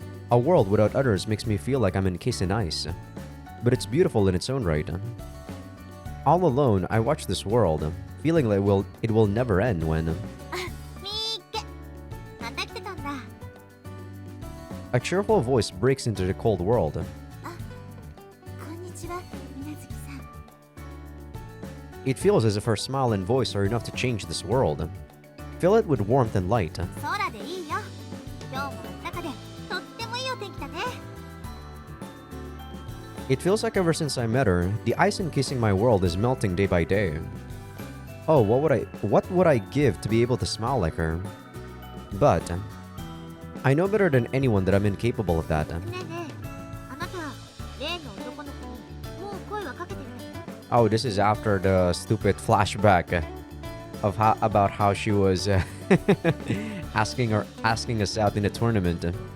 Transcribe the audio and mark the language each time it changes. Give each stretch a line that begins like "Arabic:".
English: A world without others makes me feel like I'm encased in ice, but it's beautiful in its own right. All alone, I watch this world, feeling like it will never end when...
Japanese: みーけ。また来てたんだ。
English: A cheerful voice breaks into the cold world.
Japanese: こんにちは、みなずきさん。
English: It feels as if her smile and voice are enough to change this world. Fill it with warmth and light.
Japanese: 空でいいよ。今日もあったかで、とってもいいお天気だね。
English: It feels like ever since I met her, the ice encasing my world is melting day by day. Oh, what would I give to be able to smile like her? But I know better than anyone that I'm incapable of that.
Japanese: ねえねえ、あなた、例の男の子、もう声はかけてる？
English: Oh, this is after the stupid flashback of about how she was asking us out in a tournament.